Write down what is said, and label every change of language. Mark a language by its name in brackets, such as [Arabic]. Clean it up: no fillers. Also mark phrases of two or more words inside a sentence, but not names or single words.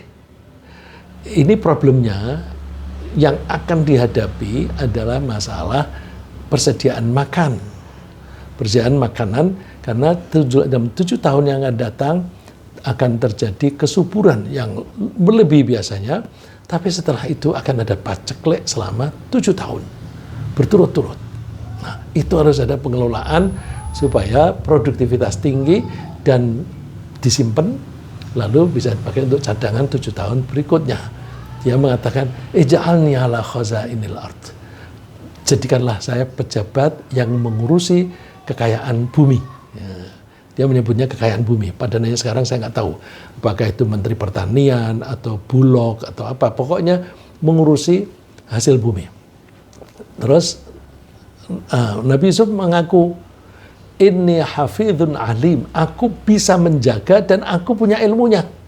[Indonesian] Ini problemnya yang akan dihadapi adalah masalah persediaan makan, persediaan makanan, karena dalam 7 tahun yang akan datang akan terjadi kesuburan yang berlebih biasanya, tapi setelah itu akan ada paceklik selama 7 tahun berturut-turut. Nah, itu harus ada pengelolaan supaya produktivitas tinggi dan disimpan, lalu bisa dipakai untuk cadangan 7 tahun berikutnya. Dia mengatakan, [Arabic] اجعلني على خزائن الأرض. [Indonesian] Jadikanlah saya pejabat yang mengurusi kekayaan bumi. Ya, dia menyebutnya kekayaan bumi. Padahal sekarang saya nggak tahu apakah itu Menteri Pertanian atau Bulog atau apa. Pokoknya mengurusi hasil bumi. Terus Nabi Yusuf mengaku, [Arabic] إني حفيظ عليم, [Indonesian] aku bisa menjaga dan aku punya ilmunya.